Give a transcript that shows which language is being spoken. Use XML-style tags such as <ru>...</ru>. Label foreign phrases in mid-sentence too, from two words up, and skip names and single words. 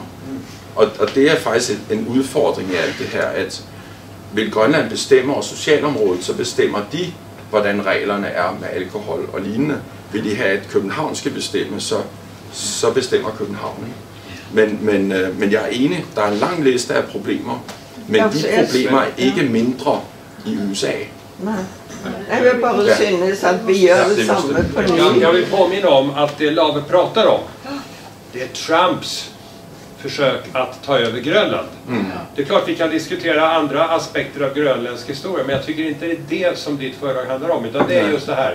<da>Og det er faktisk en udfordring i alt det her, at vil Grønland bestemme over socialområdet, så bestemmer de, hvordan reglerne er med alkohol og lignende. Vil de have, at København skal bestemme, så bestemmer København. Men jeg er enig, der er en lang liste af problemer, men de problemer er ikke mindre i USA. Nej.</da> <sv>Jag vill bara synes att vi gör det samma på ny. Jag vill påminna om att det Lave pratar om, det är Trumps försök att ta över Grönland. Det är klart vi kan diskutera andra aspekter av grönländsk historia, men jag tycker inte det är det som ditt föredrag handlar om, utan det är just det här.</sv>